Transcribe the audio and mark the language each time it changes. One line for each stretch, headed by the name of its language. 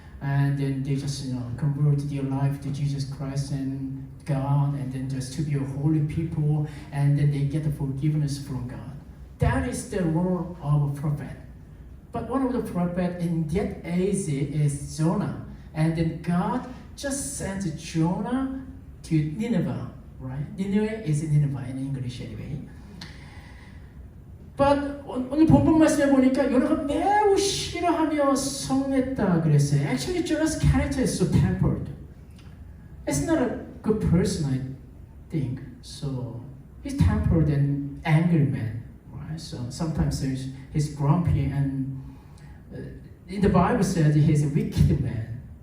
English: And then they just convert their life to Jesus Christ and God, and then just to be a holy people, and then they get the forgiveness from God. That is the role of a prophet. But one of the prophets in that age is Jonah, and then God just sent Jonah to Nineveh, right? Nineveh is Nineveh in English anyway.
Korean: But 오늘 본문 말씀에 보니까 요나가 매우 싫어하며 성냈다 그랬어요.
English: Actually, Jonah's character is so tempered. It's not a good person, I think. So he's tempered and angry man, right? So sometimes he's grumpy and the Bible says he's a wicked man.